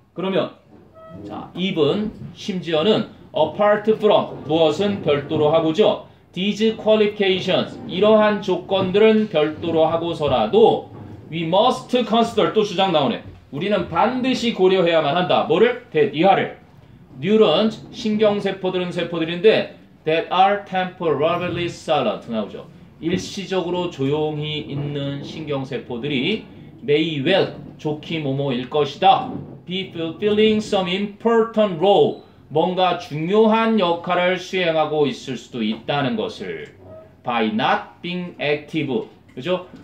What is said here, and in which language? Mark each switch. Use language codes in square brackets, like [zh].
[ko] 그러면, 자, 2번, 심지어는 [en] apart from, [ko] 무엇은 별도로 하고죠. [en] These qualifications, [ko] 이러한 조건들은 별도로 하고서라도 [en] we must consider, [ko] 또 주장 나오네. 우리는 반드시 고려해야만 한다. 뭐를? that, 이하를. [en] neurons, [ko] 신경세포들은 세포들인데 [en] that are temporarily silent [ko] 나오죠. 일시적으로 조용히 있는 신경세포들이 [en] may well, [ko] 좋기 뭐뭐일 것이다. [en] be fulfilling some important role, [ko] 뭔가 중요한 역할을 수행하고 있을 수도 있다는 것을 [en] by not being active, [ko] 그죠?